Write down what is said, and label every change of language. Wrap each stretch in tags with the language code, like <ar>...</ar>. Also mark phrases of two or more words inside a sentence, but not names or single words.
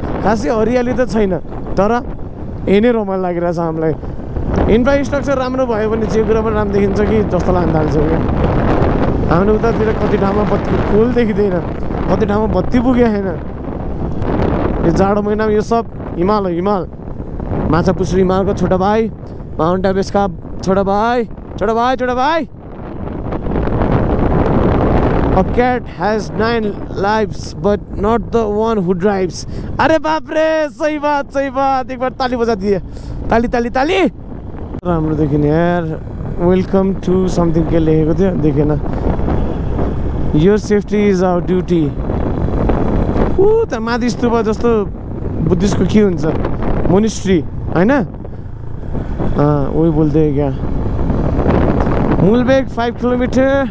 <ne>खासै हरियाली त छैन तर यही नै रमाइलो लागिरहेछ हामीलाई इन्फ्रास्ट्रक्चर राम्रो भयो भने जे कुरा पनि राम्रो देखिन्छ कि जस्तो लाग्न थाल्छ क्या हाम्रो उतातिर कति ठाउँमा बत्ती पुल देखिँदैन कति ठाउँमा बत्ती पुगेको छैन यो जाडो महिनामा यो सब हिमाल हो हिमाल माछा पुछ्री हिमालको</ne> <hi>छोटा भाइ</hi> <ne>माउन्ट एभरेस्टका</ne> <hi>छोटा भाइ</hi> <en>A cat has 9 lives but not the one who drives.</en> <hi>अरे बाप रे सही बात एक बार ताली बजा दिए</hi> <ne>ताली राम्रो देखिने यार</ne> <en>welcome to something</en> <ne>के लेखेको थियो देखेन</ne> <en>your safety is our duty</en> <ne>त माथि स्तूप जस्तो बुद्धिस्टको के हुन्छ मोनिस्ट्री होइन वही बोल्दै क्या मूलबेग 5 किलोमिटर</ne>